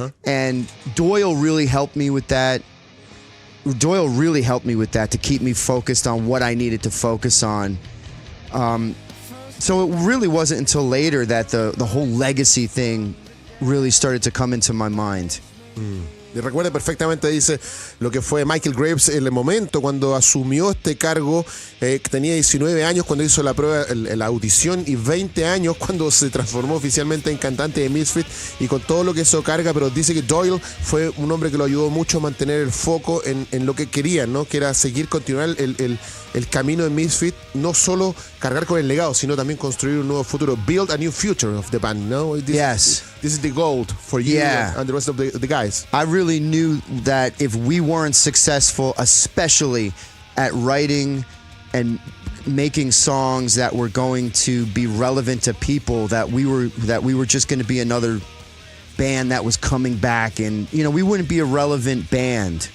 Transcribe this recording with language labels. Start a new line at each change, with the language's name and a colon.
English: And Doyle really helped me with that. To keep me focused on what I needed to focus on. So it really wasn't until later that the whole legacy thing really started to come into my mind.
Spanish: Y recuerda perfectamente, dice, lo que fue Michael Graves en el momento cuando asumió este cargo. Tenía 19 años cuando hizo la prueba, la audición, y 20 años cuando se transformó oficialmente en cantante de Misfits, y con todo lo que eso carga. Pero dice que Doyle fue un hombre que lo ayudó mucho a mantener el foco en lo que querían, ¿no? Que era continuar el camino de Misfits, no solo cargar con el legado, sino también construir un nuevo futuro.
English: Build a new future of the band, no? This is the goal for you and the rest of the guys. I really knew that if we weren't successful, especially at writing and making songs that were going to be relevant to people, that we were just going to be another band that was coming back, and we wouldn't be a relevant band.